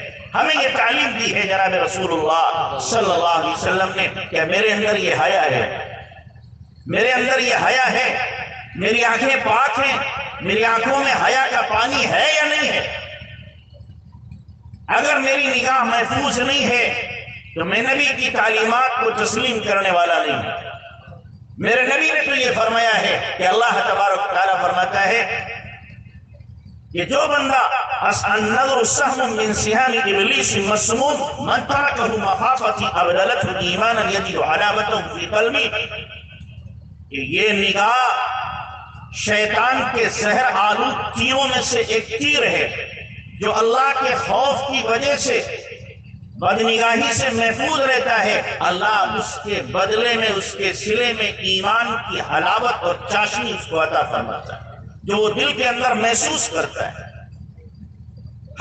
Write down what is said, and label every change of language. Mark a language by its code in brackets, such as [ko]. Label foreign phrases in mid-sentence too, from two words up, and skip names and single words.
[ur] ہمیں یہ تعلیم دی ہے جناب رسول اللہ صلی اللہ علیہ وسلم نے کہ میرے اندر یہ حیا ہے، میرے اندر یہ حیا ہے، میری آنکھیں پاک ہیں، میری آنکھوں میں حیا کا پانی ہے یا نہیں ہے؟ اگر میری نگاہ محفوظ نہیں ہے تو میں نبی کی تعلیمات کو تسلیم کرنے والا نہیں ہوں۔ میرے نبی نے تو یہ فرمایا ہے کہ اللہ تبارک تعالیٰ فرماتا ہے کہ جو بندہ [ar] النظر سهم من سهام ابلیس مسموم من ترکه مخافتی ابدلته ایمانا یجد حلاوته فی قلبی، [ur] کہ یہ نگاہ شیطان کے زہر آلود تیروں میں سے ایک تیر ہے جو اللہ کے خوف کی وجہ سے بدنگاہی سے محفوظ رہتا ہے، اللہ اس کے بدلے میں اس کے سلے میں ایمان کی حلاوت اور چاشنی اس کو عطا فرماتا ہے جو وہ دل کے اندر محسوس کرتا ہے۔